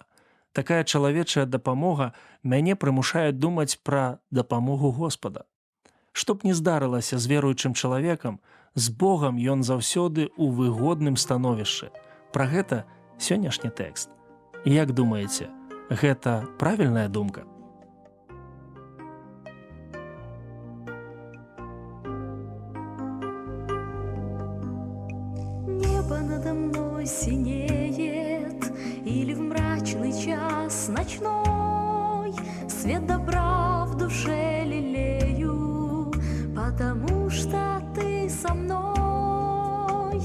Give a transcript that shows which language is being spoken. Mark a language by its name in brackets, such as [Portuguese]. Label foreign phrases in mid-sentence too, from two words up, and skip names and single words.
[Belarusian] Такая чалавечая дапамога мяне прымушае думаць пра дапамогу Господа. Што б ні здарылася з веруючым чалавекам, з Богам ён заўсёды ў выгодным становішчы. Пра гэта сённяшні тэкст. Як думаеце, гэта правільная думка? [Russian] Небо надо мной синеет, или в мрачный час ночной свет добра в душе лелею, потому что ты со мной.